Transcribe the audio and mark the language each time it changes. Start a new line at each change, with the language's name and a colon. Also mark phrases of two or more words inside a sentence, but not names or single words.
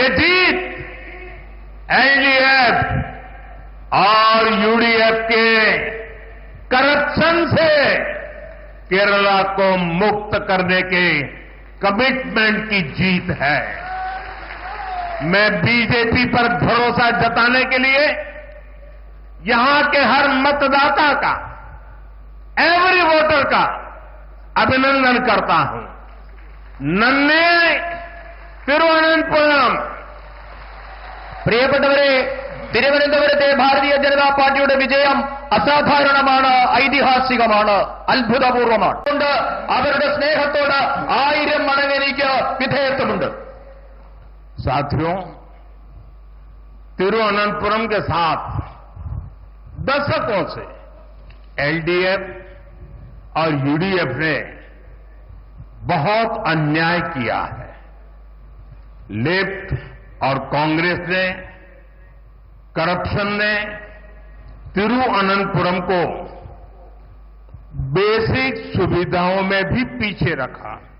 Hindi: और ये जीत एलडीएफ और यूडीएफ के करप्शन से केरला को मुक्त करने के कमिटमेंट की जीत है। मैं बीजेपी पर भरोसा जताने के लिए यहां के हर मतदाता का,
English: every voter
Hindi: का अभिनंदन करता हूं।
Malayalam: नन्हे തിരുവനന്തപുരം പ്രിയപ്പെട്ടവരെ, തിരുവനന്തപുരത്തെ ഭാരതീയ ജനതാ പാർട്ടിയുടെ വിജയം അസാധാരണമാണ്, ഐതിഹാസികമാണ്, അത്ഭുതപൂർവമാണ്. അതുകൊണ്ട് അവരുടെ സ്നേഹത്തോട് 1000 മടങ്ങ് എനിക്ക് വിധേയത്വമുണ്ട്.
Hindi: साथियों, तिरुवनंतपुरम के साथ दशकों से एलडीएफ और यूडीएफ ने बहुत अन्याय किया है। लेफ्ट और कांग्रेस ने, करप्शन ने तिरुवनंतपुरम को बेसिक सुविधाओं में भी पीछे रखा।